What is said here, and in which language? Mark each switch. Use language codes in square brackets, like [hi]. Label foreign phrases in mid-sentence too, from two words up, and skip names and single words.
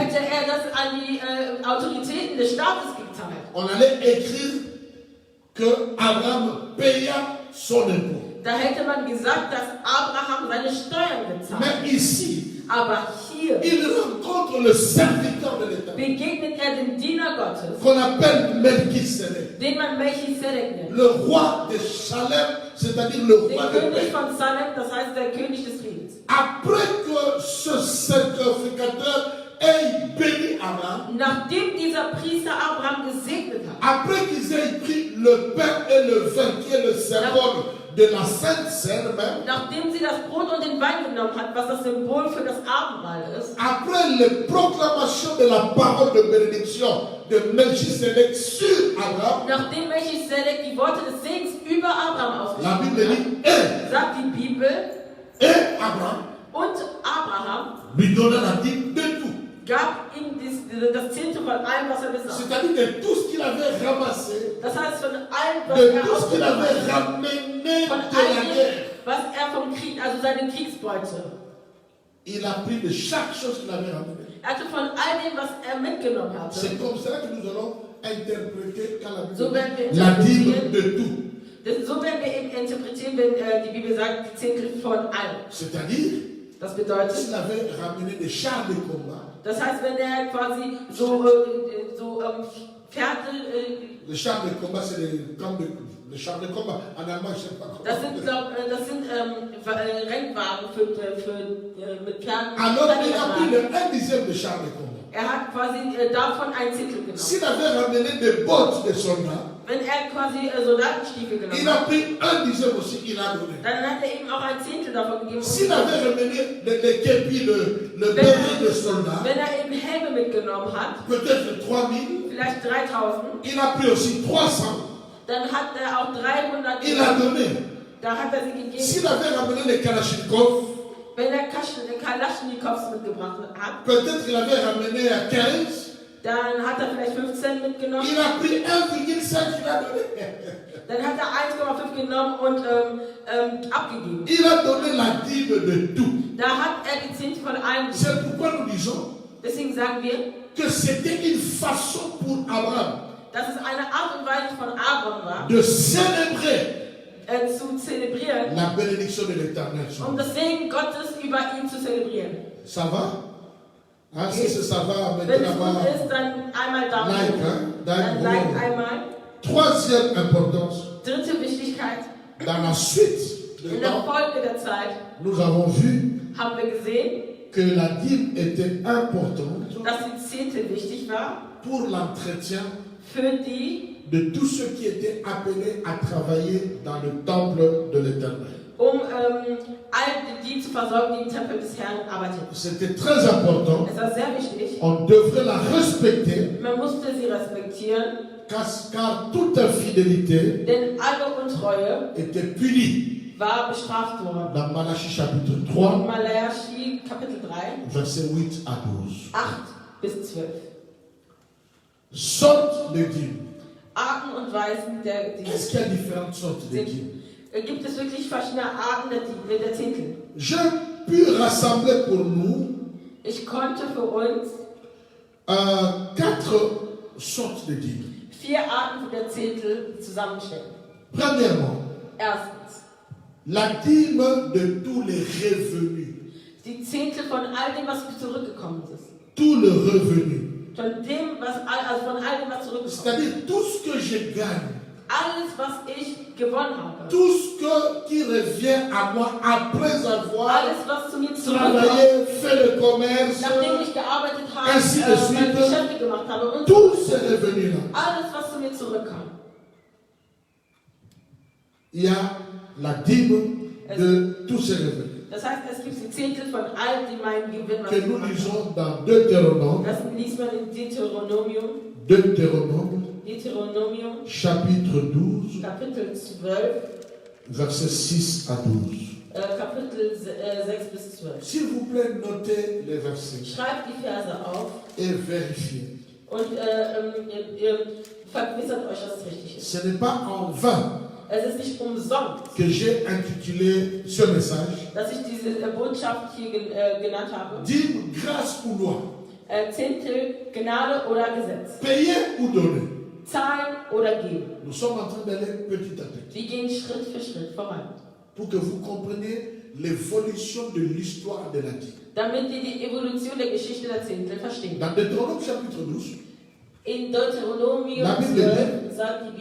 [de] Hätte das an die Autoritäten des Staates gezahlt, [fr] on allait écrire que Abraham paya son impôt. [de] da hätte man gesagt, dass Abraham seine Steuern bezahlt. [fr] Mais ici, [de] Aber hier [fr] il rencontre le serviteur de l'État, [de] begegnet den Diener Gottes, [fr] qu'on appelle Melchisedec, [de] den man Melchisedek nennt. [fr] le roi de Salem, c'est-à-dire le [de] Den [fr] roi de [de] König [fr] paix. [de] von Salem, das heißt der König des Friedens. [fr] Après que ce sacrificateur ait béni Abraham, [de] Nachdem dieser Priester Abraham gesegnet hat, [fr] après qu'ils aient pris le pain et le vin, qui est le symbole de la Sainte Seine même, [de] nachdem sie das Brot und den Wein genommen hat, was das Symbol für das Abendmahl ist, [fr] après les proclamations de la parole de bénédiction de Melchisedec sur Abraham, [de] nachdem Melchisedek die Worte des Segens über Abraham [fr] la Bible [de] ausgesprochen [fr] dit, [de] hat, sagt die Bibel, [fr] et Abraham [de] und Abraham [fr] lui donna la dîme de tout. [de] gab ihm das Zehnte von allem, was er besaß. [fr] C'est-à-dire de tout ce qu'il avait ramassé, [de] Das heißt von allem, was [fr] de [de] er [fr] tout ce qu'il avait [de] ausgebracht hat, [fr] ramené [de] von [fr] de la [de] allem, [fr] guerre. [de] was er vom Krieg, also seine Kriegsbeute. [fr] Il a pris de chaque chose qu'il avait ramené. [de] Er hatte von all dem, was er mitgenommen hatte. [fr] C'est comme ça que nous allons interpréter quand la [de] So [fr] Bible [de] werden wir [fr] dit la dîme [de] interpretieren. [fr] de tout. [de] So werden wir eben interpretieren, wenn die Bibel sagt, die Zehntel von allem. [fr] C'est-à-dire, [de] Das bedeutet, [fr] s'il avait ramené des chars de combat, [de] das heißt, wenn er quasi Pferde, [fr] les chars de combat, c'est les chars de combat. En allemand, je ne sais pas comment. [de] das sind Rennwagen mit Pferden. [fr] Alors, il a pris un dixième de chars de combat. [de] Er hat quasi davon ein Zehntel genommen. [fr] S'il avait ramené des bottes de soldats, [de] Wenn er quasi Soldatenstiefel genommen [fr] il a [de] hat, [fr] pris un dixième aussi, il a donné. [de] dann hat er ihm auch ein Zehntel davon gegeben. [fr] S'il avait ramené les képis, le béret de soldats, [de] Wenn er eben Helme mitgenommen hat, [fr] peut-être 3000, [de] vielleicht 3000, [fr] il a pris aussi 300, [de] dann hat er auch 300 [fr] il a donné. [de] Da hat er sie gegeben. [fr] S'il avait ramené les Kalachnikov, [de] Wenn er Kalaschnikows mitgebracht hat, [fr] peut-être qu'il avait ramené à 15, [de] dann hat er vielleicht 15 mitgenommen. [fr] il a pris 1,5, il a donné. [de] Dann hat er 1,5 genommen und abgegeben. [fr] Il a donné la dîme de tout. [de] Da hat er die Zehnte von allem. [fr] C'est pourquoi nous disons [de] Deswegen sagen wir, [fr] que c'était une façon pour Abraham [de] dass es eine Art und Weise von Abraham war, [fr] de célébrer [de] zu zelebrieren, [fr] la bénédiction de l'Éternel. [de] das Segen Gottes über ihn zu zelebrieren. [fr] Ça va? Hein, si ça va, [de] Wenn es [fr] maintenant, [de] gut ist, dann einmal Daumen [fr] Like, [de] hoch. [fr] hein? [de] Dann like einmal. [fr] Troisième importance, [de] Dritte Wichtigkeit, [fr] dans la suite [de] in [fr] du [de] der [fr] temps, [de] Folge der Zeit [fr] nous avons vu [de] haben wir gesehen, [fr] que la dîme était importante [de] dass die Zehnte wichtig war [fr] pour l'entretien [de] für die, [fr] de tous ceux qui étaient appelés à travailler dans le temple de l'Éternel. [de] All die zu versorgen, die im Tempel des Herrn arbeiteten. [fr] C'était très important. [de] Es war sehr wichtig. [fr] On devrait la respecter [de] Man musste sie respektieren, [fr] car toute infidélité [de] denn alle Untreue [fr] était punie. [de] war bestraft worden. [fr] Dans Malachie chapitre 3, [de] Malachi Kapitel 3, [fr] versets 8 à 12. [de] 8 bis 12. [fr] Sortes de dîmes. [de] Arten und Weisen der [fr] Est-ce qu'il y a différentes sortes de dîmes? [de] Gibt es wirklich verschiedene Arten der Zehntel? [fr] J'ai pu rassembler pour nous [de] Ich konnte für uns [fr] 4 sortes de dîmes. [de] 4 Arten der Zehntel zusammenstellen. [fr] Premièrement, [de] Erstens, [fr] la dîme de tous les revenus. [de] die Zehntel von all dem, was zurückgekommen ist. [fr] Tout le revenu. [de] Von all dem, was zurückgekommen ist. [fr] C'est-à-dire tout ce que je gagne. [de] Alles, was ich gewonnen habe. [fr] Tout ce qui revient à moi après avoir [de] Alles, was zu mir zurückkommt. [fr] travaillé, fait le commerce, [de] Nachdem ich gearbeitet habe, [fr] Ainsi de suite. [de] meine Geschäfte gemacht habe und [fr] tous ces revenus-là. [de] alles, was zu mir zurückkam. [fr] Il y a la dîme de tous ces revenus. [de] Das heißt, es gibt die Zehntel von all die meinen Gewinn, was [fr] Que [de] ich [fr] nous [de] gemacht habe. [fr] lisons dans Deutéronome, [de] Das liest man in Deuteronomium, [fr] chapitre 12, [de] Kapitel 12, [fr] versets 6 à 12. [de] Kapitel 6 bis 12. [fr] S'il vous plaît, notez les versets [de] Schreibt die Verse auf [fr] et vérifiez. [de] und ihr vergewissert euch, dass es richtig ist. [fr] Ce n'est pas en vain [de] Es ist nicht umsonst, [fr] que j'ai intitulé ce message [de] dass ich diese Botschaft hier genannt habe. [fr] Dîme, grâce ou loi. [de] Zehntel, Gnade oder Gesetz. [fr] Payer ou donner. [de] Zahlen oder geben. [fr] Nous sommes en train d'aller petit à petit [de] Wir gehen Schritt für Schritt voran. [fr] pour que vous compreniez l'évolution de l'histoire de la dîme. [de] damit wir die Evolution der Geschichte der Zehntel verstehen. [fr] Dans Deutéronome chapitre 12, [de] In Deuteronomium [fr] La Bible [de] 12 sagt die